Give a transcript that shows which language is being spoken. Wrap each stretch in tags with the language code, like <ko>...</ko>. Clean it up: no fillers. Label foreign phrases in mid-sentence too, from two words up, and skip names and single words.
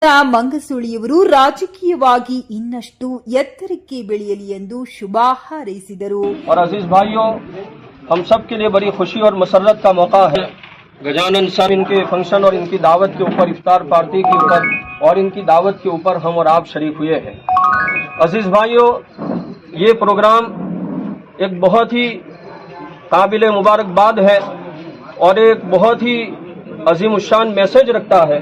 <kn>ಮಂಗಸುಳಿಯವರು ರಾಜಕೀಯವಾಗಿ ಇನ್ನಷ್ಟು ಎತ್ತರಕ್ಕೆ ಬೆಳೆಯಲಿ ಎಂದು ಶುಭ ಹಾರೈಸಿದರು.</kn> <hi>और अजीज भाइयों, हम सब के लिए बड़ी खुशी और मसरत का मौका है. गजानन साहब इनके फंक्शन और इनकी दावत के ऊपर, इफ्तार पार्टी के ऊपर और इनकी दावत के ऊपर हम और आप शरीक हुए हैं. अजीज भाइयों, ये प्रोग्राम एक बहुत ही काबिल मुबारकबाद है और एक बहुत ही अजीमुशान मैसेज रखता है.</hi>